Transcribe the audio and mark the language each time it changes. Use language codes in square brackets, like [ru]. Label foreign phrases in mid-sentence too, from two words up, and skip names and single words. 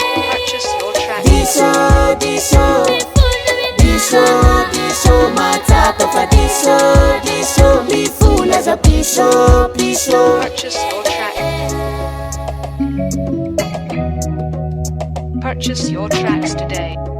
[en] Purchase your tracks. [mg] Diso, diso, diso, diso, matsapa fa diso, diso, mifona za diso, diso. [en] Purchase your tracks. Purchase your tracks today.